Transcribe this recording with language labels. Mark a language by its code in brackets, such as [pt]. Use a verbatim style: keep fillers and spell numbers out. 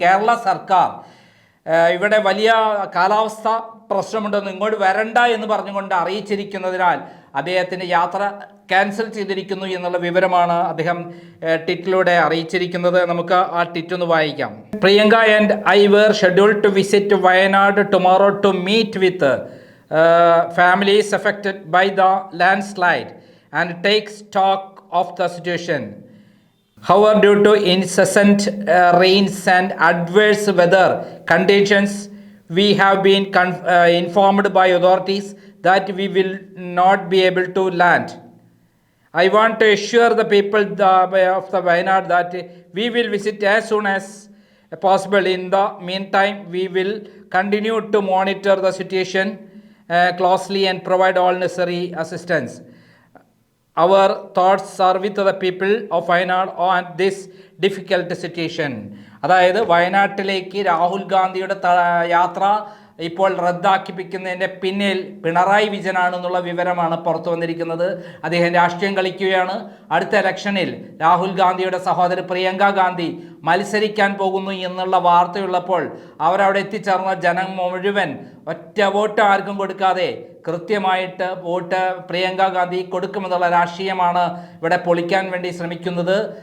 [ml] കേരള സർക്കാർ ഇവിടെ വലിയ കാലാവസ്ഥ പ്രശ്നമുണ്ടെന്ന് ഇങ്ങോട്ട് വരണ്ട എന്ന് പറഞ്ഞുകൊണ്ട് അറിയിച്ചിരിക്കുന്നതിനാൽ അദ്ദേഹത്തിൻ്റെ യാത്ര ക്യാൻസൽ ചെയ്തിരിക്കുന്നു എന്നുള്ള വിവരമാണ് അദ്ദേഹം ട്വീറ്റിലൂടെ അറിയിച്ചിരിക്കുന്നത്. നമുക്ക് ആ ട്വീറ്റ് ഒന്ന് വായിക്കാം. [en] Priyanka and I were scheduled to visit Wayanad tomorrow to meet with families affected by the landslide and take stock of the situation. However, due to incessant uh, rains and adverse weather conditions, we have been con- uh, informed by authorities that we will not be able to land. I want to assure the people the, of the Wayanad that we will visit as soon as possible. In the meantime, we will continue to monitor the situation uh, closely and provide all necessary assistance. Our thoughts are with the people of Wayanad on this difficult situation. [ml] അതായത് വയനാട്ടിലേക്ക് രാഹുൽ ഗാന്ധിയുടെ യാത്ര ഇപ്പോൾ റദ്ദാക്കിപ്പിക്കുന്നതിൻ്റെ പിന്നിൽ പിണറായി വിജയനാണെന്നുള്ള വിവരമാണ് പുറത്തു വന്നിരിക്കുന്നത്. അദ്ദേഹം രാഷ്ട്രീയം കളിക്കുകയാണ്. അടുത്ത ഇലക്ഷനിൽ രാഹുൽ ഗാന്ധിയുടെ സഹോദരി പ്രിയങ്ക ഗാന്ധി മത്സരിക്കാൻ പോകുന്നു എന്നുള്ള വാർത്തയുള്ളപ്പോൾ അവരവിടെ എത്തിച്ചേർന്ന ജനം മുഴുവൻ ഒറ്റ വോട്ട് ആർക്കും കൊടുക്കാതെ കൃത്യമായിട്ട് വോട്ട് പ്രിയങ്ക ഗാന്ധി കൊടുക്കുമെന്നുള്ള രാഷ്ട്രീയമാണ് ഇവിടെ പൊളിക്കാൻ വേണ്ടി ശ്രമിക്കുന്നത്.